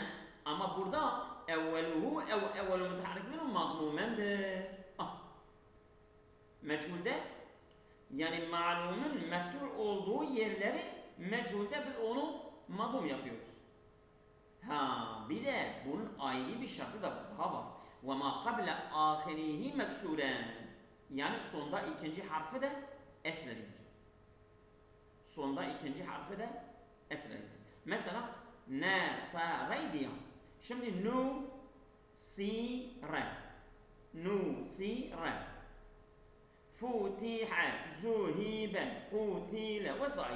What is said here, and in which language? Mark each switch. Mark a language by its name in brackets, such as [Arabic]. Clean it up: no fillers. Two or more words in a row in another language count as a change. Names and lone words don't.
[Turkish] Ama burada [Arabic] أوله أو أول متحرك [Turkish] madmumendir. Meçhulde yani malumun meftuh olduğu yerleri meçhulde biz onu madmum yapıyoruz. Bir de bunun ayrı bir şartı da daha var. [Arabic] وَمَا قَبْلَ آخِرِهِ مَكْسُورًا. [Turkish] Yani sonda ikinci harfi de esrelidir. Sonda ikinci harfi de esrelidir. Mesela nasaraydiyan. Şimdi nusire, nusire, futiha, zuhibe, kutile vesaire.